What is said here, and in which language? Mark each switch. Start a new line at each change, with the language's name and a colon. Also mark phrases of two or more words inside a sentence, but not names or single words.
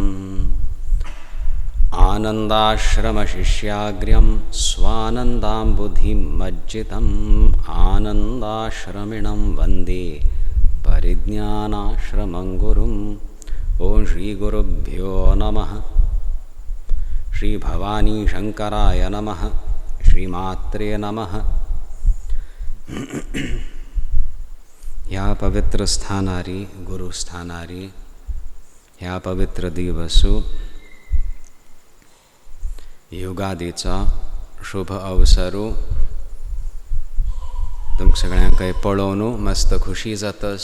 Sanskrit: आनन्दाश्रमशिष्याग्र्यं स्वानन्दाम्बुधिमज्जितम् आनन्दाश्रमिणं वन्दे परिज्ञानाश्रमं गुरुम्. ओं श्री गुरुभ्यो नमः. श्री भवानी शंकराय नमः. श्रीमात्रे नमः.
Konkani: ह्या पवित्र स्थानारी गुरु स्थानारी ह्या पवित्र दिवसू युगादीचा शुभ अवसरू तुमकां सगळ्यांक पळोवन मस्त खुशी जातस.